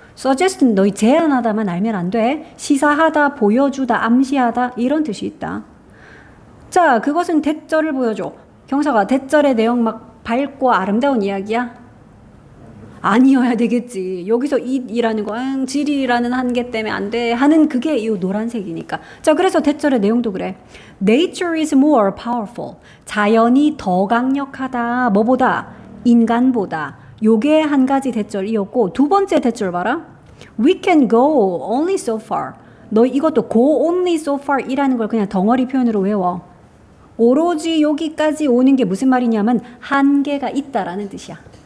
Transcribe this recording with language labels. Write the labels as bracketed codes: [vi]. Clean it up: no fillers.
[ko] suggest는 너희 제안하다만 알면 안 돼. 시사하다, 보여주다, 암시하다 이런 뜻이 있다. 자, 그것은 대절을 보여줘. 경사가 대절의 내용 막 밝고 아름다운 이야기야? 아니어야 되겠지. 여기서 이라는 거, 지리라는 한계 때문에 안 돼 하는 그게 이 노란색이니까. 자, 그래서 대절의 내용도 그래. [en] Nature is more powerful. [ko] 자연이 더 강력하다. 뭐보다? 인간보다. 요게 한 가지 대절이었고 두 번째 대절 봐라. [en] We can go only so far. [ko] 너 이것도 [en] go only so far [ko] 이라는 걸 그냥 덩어리 표현으로 외워. 오로지 여기까지 오는 게 무슨 말이냐면 한계가 있다라는 뜻이야.